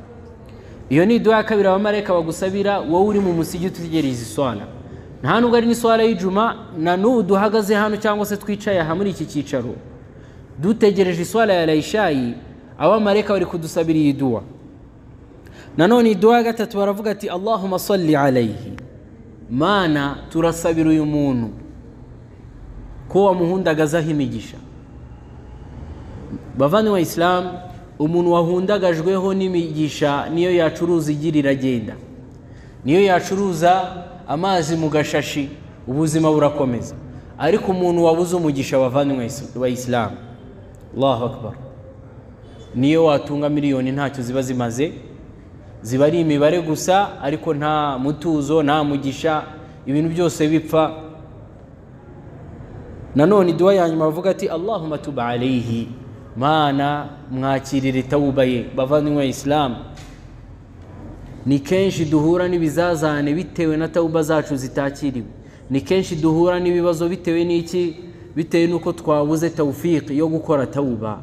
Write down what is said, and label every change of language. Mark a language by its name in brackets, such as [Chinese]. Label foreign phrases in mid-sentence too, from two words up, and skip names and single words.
[Kinyarwanda] Iyo ni dua ya kabiri abamarayika bagusabira wowe uri mu musigiti utegereje iswala. Nta nubwo ari n'iswala y'ijuma, na n'ubu duhagaze hano cyangwa se twicaye aha muri iki cyicaro dutegereje iswala ya Isha'i, abamarayika bari kudusabira iyi dua. Nanone dua ya gatatu baravuga ati [Arabic] اللهم صل عليه, [Kinyarwanda] mana turasabira uyu muntu ko wamuhundagazaho imigisha. Bavanywe Islam, umuntu wahundagajweho n'imigisha niyo yacuruza igirira agenda, niyo yacuruza amazi mu gashashi, ubuzima burakomeza. Ariko umuntu wabuze umugisha bavanywe wa Islam, [Arabic] الله أكبر, [Kinyarwanda] niyo watunga miliyoni ntacyo ziba zimaze, ziba ari imibare gusa, ariko nta mutuzo, nta mugisha, ibintu byose bipfa. Nanone dua ya nyuma bavuga ati [Arabic] اللهم تب عليه, [Kinyarwanda] mana mwakirire tawuba ye. Bavanywe Islam, ni kenshi duhura n'ibizazane bitewe na tawuba zacu zitakiriwe. Ni kenshi duhura n'ibibazo bitewe n'iki? Bitewe nuko twabuze tawfiq yo gukora tawuba.